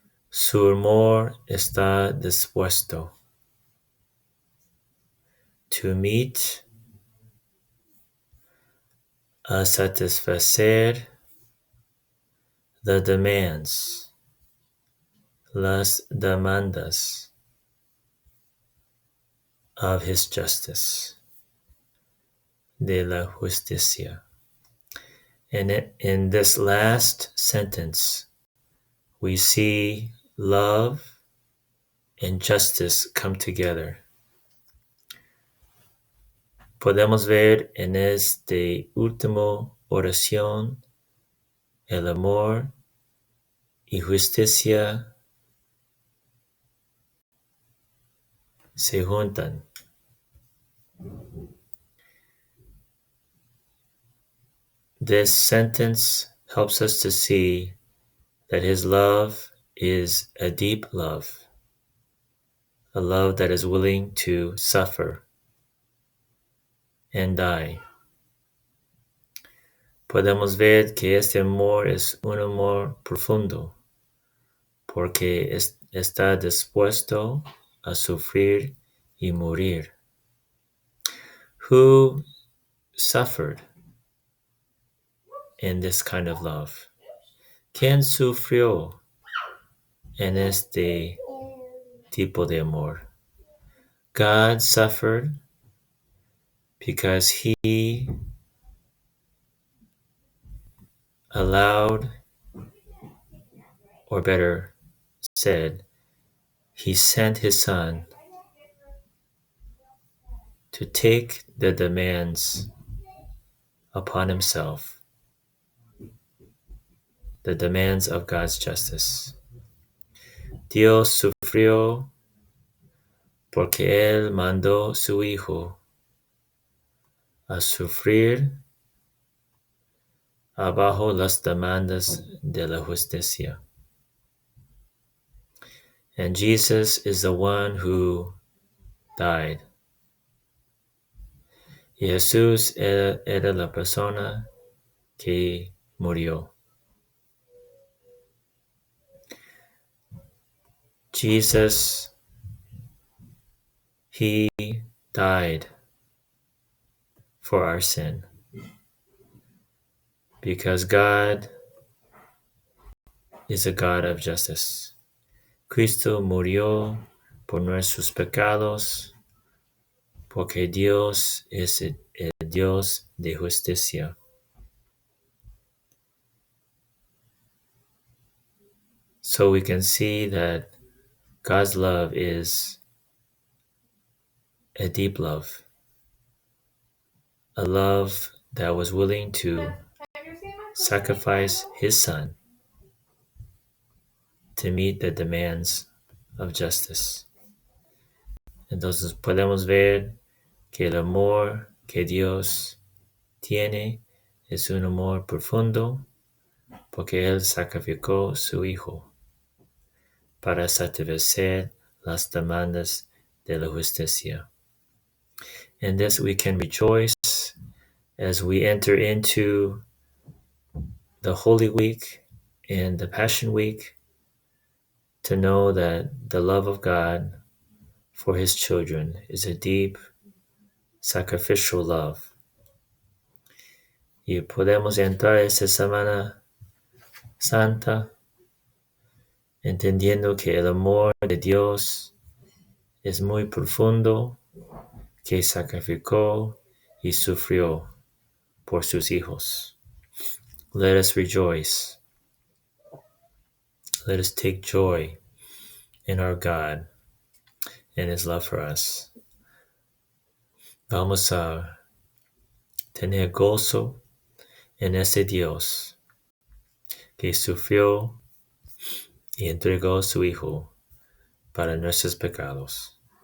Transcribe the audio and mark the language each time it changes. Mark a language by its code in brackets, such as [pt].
[es] Su amor está dispuesto [en] to meet, [es] a satisfacer [en] the demands, [es] las demandas [en] of his justice, [es] de la justicia. [en] And in this last sentence, we see love and justice come together. [es] Podemos ver en este último oración el amor y justicia se juntan. [en] This sentence helps us to see that his love is a deep love, a love that is willing to suffer and die. [es] Podemos ver que este amor es un amor profundo, porque está dispuesto a sufrir y morir. [en] Who suffered in this kind of love? [es] ¿Quién sufrió en este tipo de amor? [en] God suffered because he allowed, or better said, he sent his son to take the demands upon himself, the demands of God's justice. [es] Dios sufrió porque él mandó su hijo a sufrir abajo las demandas de la justicia. [en] And Jesus is the one who died. [es] Y Jesús era la persona que murió. [en] Jesus, he died for our sin because God is a God of justice. [es] Cristo murió por nuestros pecados porque Dios es el Dios de justicia. [en] So we can see that God's love is a deep love, a love that was willing to sacrifice his son to meet the demands of justice. [es] Entonces podemos ver que el amor que Dios tiene es un amor profundo porque Él sacrificó su Hijo para satisfacer las demandas de la justicia. [en] In this we can rejoice as we enter into the Holy Week and the Passion Week to know that the love of God for His children is a deep, sacrificial love. [es] Y podemos entrar esta Semana Santa entendiendo que el amor de Dios es muy profundo, que sacrificó y sufrió por sus hijos. [en] Let us rejoice. Let us take joy in our God and His love for us. [es] Vamos a tener gozo en ese Dios que sufrió y entregó a su Hijo para nuestros pecados.